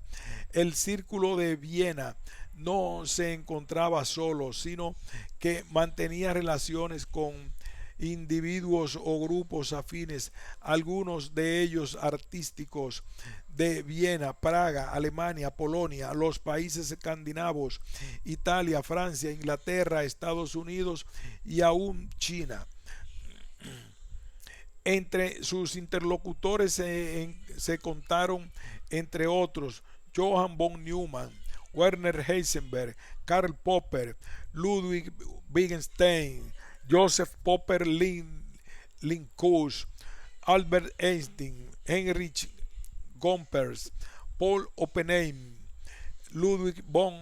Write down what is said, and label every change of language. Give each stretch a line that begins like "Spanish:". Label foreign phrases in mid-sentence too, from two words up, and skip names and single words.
Spanish: El Círculo de Viena no se encontraba solo, sino que mantenía relaciones con individuos o grupos afines, algunos de ellos artísticos, de Viena, Praga, Alemania, Polonia, los países escandinavos, Italia, Francia, Inglaterra, Estados Unidos y aún China. Entre sus interlocutores se contaron, entre otros, Johann von Neumann, Werner Heisenberg, Karl Popper, Ludwig Wittgenstein, Joseph Popper Lindquist, Albert Einstein, Heinrich Gompers, Paul Oppenheim, Ludwig von